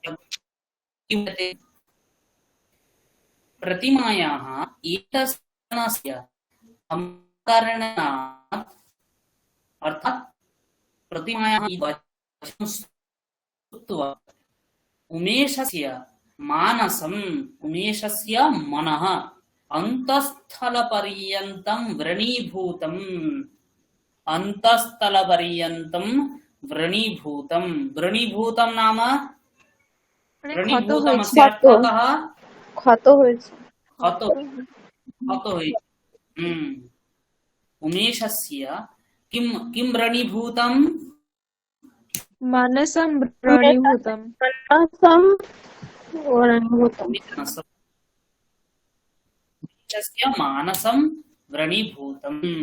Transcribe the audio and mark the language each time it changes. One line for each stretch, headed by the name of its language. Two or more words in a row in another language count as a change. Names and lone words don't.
Sanskrit: प्रतिमायाः एकस्य कारणात् अर्थात् प्रतिमायाः उमेशस्य मानसम् उमेशस्य मनः अन्तःस्थलपर्यन्तं व्रणीभूतम् अन्तःस्थलपर्यन्तं व्रणीभूतं। व्रणीभूतं नाम व्रणीभूतमस्य अर्थः कः?
Bangla: ক্ষত হয়েছে। ক্ষত হয়েছে।
Sanskrit: उमेशस्य किं व्रणीभूतं? मानसं व्रणीभूतं। उमेशस्य मानसं व्रणीभूतम्।